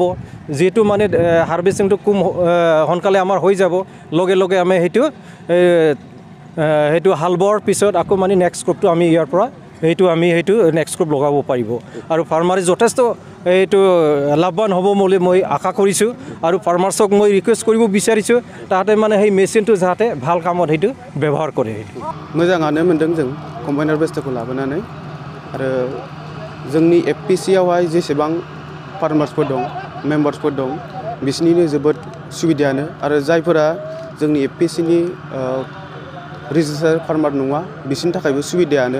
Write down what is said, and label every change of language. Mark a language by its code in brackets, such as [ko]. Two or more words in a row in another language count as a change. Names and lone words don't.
[as] যিহেতু মানে হাৰভেষ্টিংটো সোনকালে আমাৰ হৈ যাব, লগে লগে আমি সেইটো হাল বোৱাৰ পিছত আকৌ মানে নেক্সট ক্ৰপটো আমি ইয়াৰ পৰা সেইটো [en] next crop [as] লগাব পাৰিব। আৰু ফাৰ্মাৰে যথেষ্ট এইটো লাভৱান হ'ব বুলি মই আশা কৰিছোঁ। আৰু ফাৰ্মাৰ্ছক মই ৰিকুৱেষ্ট কৰিব বিচাৰিছোঁ, তাহাঁতে মানে সেই মেচিনটো যাতে ভাল কামত সেইটো ব্যৱহাৰ কৰে। [brx] मोजाङानो मोन्दों जों कम्बाइन हारभेस्टारखौ लाबोनानै। आरो जोंनि एफपिसिआवहाय जेसेबां फार्मार्सफोर दं, मेम्बार्सफोर दं, बिसोरनिनो जोबोद सुबिदायानो। आरो जायफोरा जोंनि एफपिसिनि [en] registered farmer [brx] नङा, बिसोरनि थाखायबो सुबिदायानो।